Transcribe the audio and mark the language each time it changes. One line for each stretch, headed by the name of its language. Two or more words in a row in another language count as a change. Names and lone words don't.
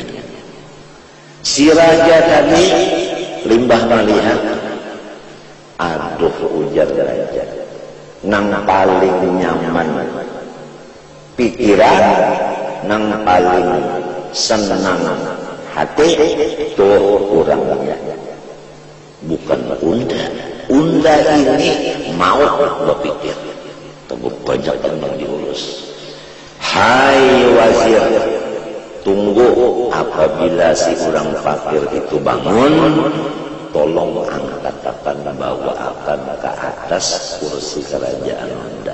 Banjar: Si raja tadi limbah melihat, aduh ujar raja, nang paling nyaman pikiran, nang paling senang hati tuh kurangnya bukan unda ini mau berpikir tunggu banyak yang diurus. Hai wazir, tunggu apabila si orang fakir itu bangun, tolong angkatkan bawa akan ke atas kursi kerajaan anda.